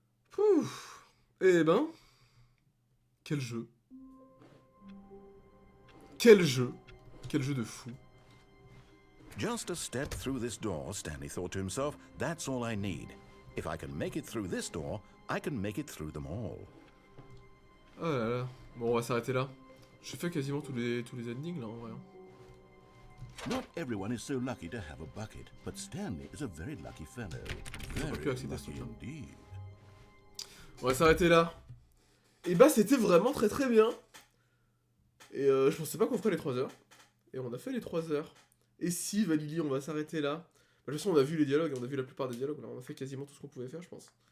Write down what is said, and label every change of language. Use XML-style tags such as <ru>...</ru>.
<fr>Pouf. Eh ben... Quel jeu. Quel jeu. Quel jeu de fou.</fr> <en>Just a step through this door, Stanley thought to himself, that's all I need. If I can make it through this door, I can make it through them all.</en> <fr>Oh là là. Bon, on va s'arrêter là. J'ai fait quasiment tous les endings là en vrai.</fr> <en>Not everyone is so lucky to have a bucket, but Stanley is a very lucky fellow. Very lucky indeed.</en> <fr>On va s'arrêter là. Et bah c'était vraiment très très bien. Et je pensais pas qu'on ferait les 3 heures. Et on a fait les 3 heures. Et si, Valili, on va s'arrêter là. Bah, de toute façon, on a vu les dialogues, on a vu la plupart des dialogues. Là, on a fait quasiment tout ce qu'on pouvait faire, je pense.</fr>